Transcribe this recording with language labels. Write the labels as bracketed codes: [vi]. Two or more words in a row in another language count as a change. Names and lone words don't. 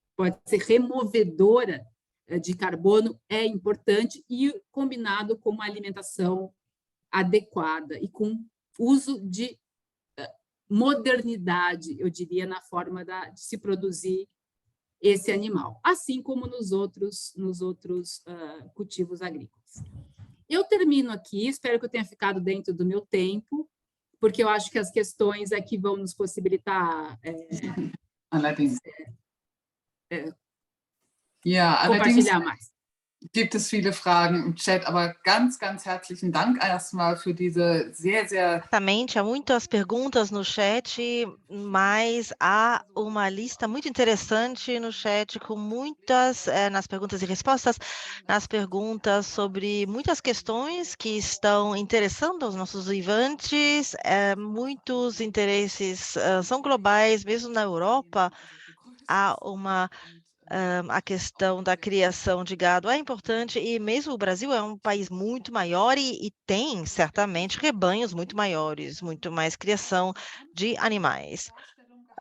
[pt] removedora de carbono, é importante, e combinado com uma alimentação adequada e com uso de modernidade, eu diria, na forma de se produzir esse animal, assim como nos outros cultivos agrícolas. Eu termino aqui, espero que eu tenha ficado dentro do meu tempo, porque eu acho que as questões aqui vão nos possibilitar compartilhar mais. [de] Gibt es viele Fragen im Chat, aber ganz, ganz herzlichen Dank erstmal für diese sehr, sehr... [pt] Exatamente, há muitas perguntas no chat, mas há uma lista muito interessante no chat com muitas, nas perguntas e respostas, nas perguntas sobre muitas questões que estão interessando os nossos vivantes, muitos interesses são globais, mesmo na Europa, há a questão da criação de gado é importante, e mesmo o Brasil é um país muito maior e tem, certamente, rebanhos muito maiores, muito mais criação de animais.